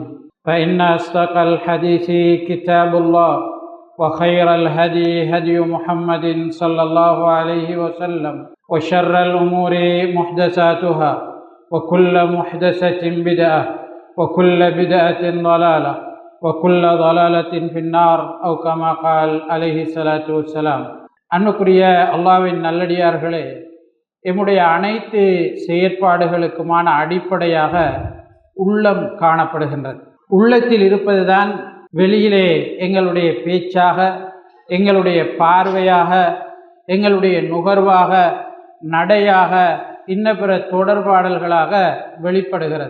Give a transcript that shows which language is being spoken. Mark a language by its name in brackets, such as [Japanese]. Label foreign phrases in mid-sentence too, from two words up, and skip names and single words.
[Arabic] فإن أصدق الحديث كتاب الله وخير الهدي هدي محمد صلى الله عليه وسلم وشر الأمور محدثاتها وكل محدثة بدعة وكل بدعة ضلالة وكل ضلالة في النار أو كما قال عليه الصلاة والسلام. [Tamil] அன்னுக்குரிய அல்லாஹ்வின் நல்லடியார்களே, எம்முடைய அனைத்து செயற்பாடுகளுக்குமான அடிப்படையாக உள்ளம் காணப்படுகின்றது. உள்ளத்தில் இருப்பதுதான் வெளியிலே எங்களுடைய பேச்சாக, எங்களுடைய பார்வையாக, எங்களுடைய நுகர்வாக, நடையாக, இன்ன பிற தொடர்பாடல்களாக வெளிப்படுகிறது.